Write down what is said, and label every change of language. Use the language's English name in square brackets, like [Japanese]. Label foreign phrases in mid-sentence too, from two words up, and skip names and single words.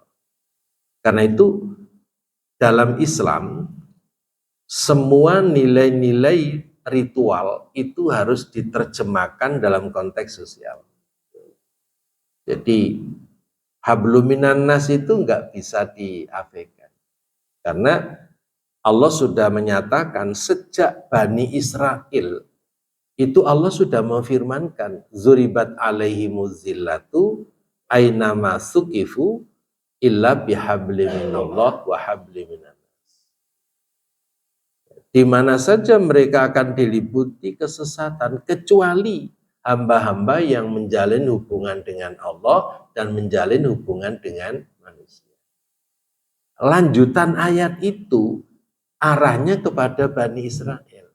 [Indonesian] Karena itu dalam Islam, semua nilai-nilai ritual itu harus diterjemahkan dalam konteks sosial. Jadi [Arabic] حبل من الناس [Indonesian] itu nggak bisa diabaikan. Karena Allah sudah menyatakan sejak Bani Israel itu Allah sudah memfirmankan [Arabic] ضربت عليهم الذلة أينما ثقفوا إلا بحبل من الله وحبل من الناس. [Indonesian] Di mana saja mereka akan diliputi kesesatan kecuali hamba-hamba yang menjalin hubungan dengan Allah dan menjalin hubungan dengan manusia. Lanjutan ayat itu arahnya kepada Bani Israel.